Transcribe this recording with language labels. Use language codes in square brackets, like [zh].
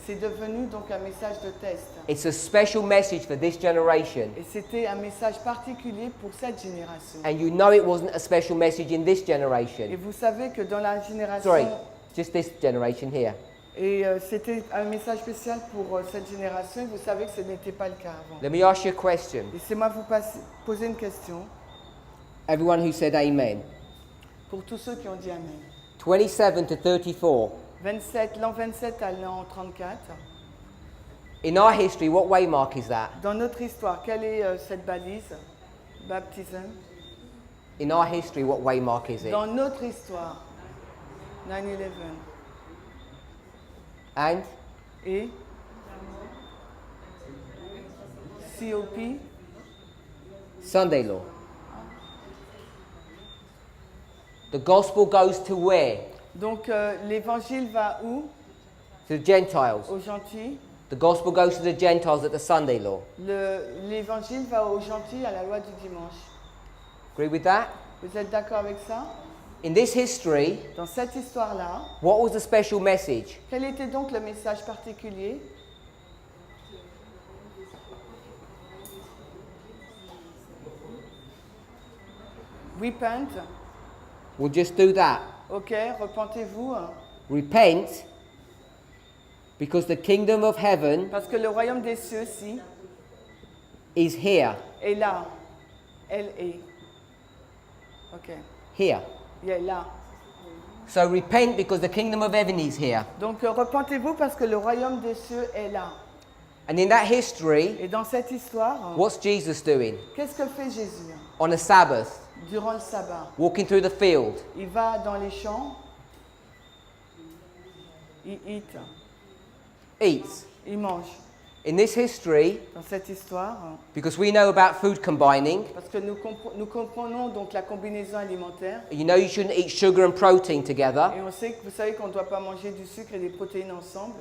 [fr] c'est devenu donc un message de test. [en] It's a special message for this generation. [fr] Et c'était un message particulier pour cette génération. [en] And you know it wasn't a special message in this [fr] Et [en] generation. [fr] vous savez que dans la génération... [en] Sorry, just this generation here. [fr] Et c'était un message spécial pour cette génération. Et vous savez que ce n'était pas le cas avant. [en] Let me ask you a question. [fr] Laissez-moi vous poser une question [en] Everyone who said amen. [fr] pour tous ceux qui ont dit Amen. [en] 27 to 34. [fr] 27, l'an 27 à l'an 34. [en] In our history, what waymark is that? [fr] Dans notre histoire, quelle est cette balise? [en] Baptism. In our history, what waymark is it? [fr] Dans notre histoire, 9/11. [en] And [fr] Et COP, [en] Sunday law. The gospel goes to where? [fr] donc l'évangile va où? [en] To the Gentiles. [fr] Aux gentils. [en] The gospel goes to the Gentiles at the Sunday law. [fr] L'évangile va aux gentils à la loi du dimanche. [en] Agree with that? [fr] Vous êtes d'accord avec ça? [en] In this history, [fr] Dans cette histoire-là, [en] what was the special message? [fr] quel était donc le message particulier? [en] Repent. We'll just do that. [fr] Ok, repentez-vous. [en] Repent, because the kingdom of heaven [fr] Parce que le royaume des cieux, si, [en] is here. [fr] est là. Elle est. Ok. [en] Here. [fr] Il est là. [en] So repent because the kingdom of heaven is here. [fr] Donc repentez-vous parce que le royaume des cieux est là. [en] And in that history, [fr] Et dans cette histoire, [en] what's Jesus doing? [fr] qu'est-ce que fait Jésus [en] On a Sabbath, [fr] durant le sabbat? [en] walking through the field. [fr] Il va dans les champs, il [en] Eats. [fr] il mange. [en] In this history, [fr] Dans cette histoire, [en] because we know about food combining, [fr] parce que nous comprenons donc la combinaison alimentaire, [en] you know you shouldn't eat sugar and protein together. [fr] et on sait que vous savez qu'on ne doit pas manger du sucre et des protéines ensemble.